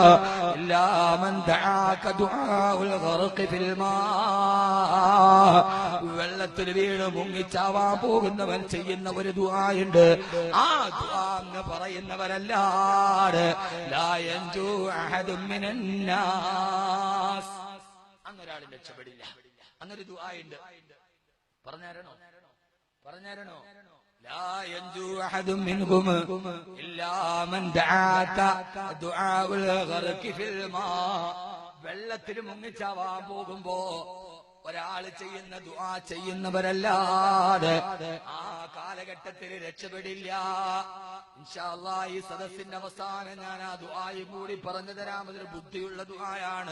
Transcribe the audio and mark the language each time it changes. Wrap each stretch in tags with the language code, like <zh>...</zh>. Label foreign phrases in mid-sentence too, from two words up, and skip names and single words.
<ml>വെള്ളത്തിൽ വീണ് മുങ്ങിച്ചാവാൻ പോകുന്നവൻ ചെയ്യുന്ന ഒരു ദുആയുണ്ട്. ആ ദുആ എന്ന് പറയുന്നവരല്ലാതെ അന്നൊരാളും രക്ഷപ്പെടില്ല. അന്നൊരു ദുആയുണ്ട്. പറഞ്ഞാരണോ?</ml> <ar>لا ينجو أحد منهم إلا من دعاك دعاء الغرق في الماء.</ar> <ml>വെള്ളത്തിൽ മുങ്ങിച്ചാവാൻ പോകുമ്പോ ഒരാൾ ചെയ്യുന്ന ദുആ ചെയ്യുന്നവരല്ലാതെ ആ കാലഘട്ടത്തിൽ രക്ഷപ്പെടില്ല.</ml> <ar>إن شاء الله</ar> <ml>ഈ സദസ്സിന്റെ അവസാനം ഞാൻ ആ ദുആയും കൂടി പറഞ്ഞു തരാം. അതൊരു ബുദ്ധിയുള്ള ദുആയാണ്.</ml>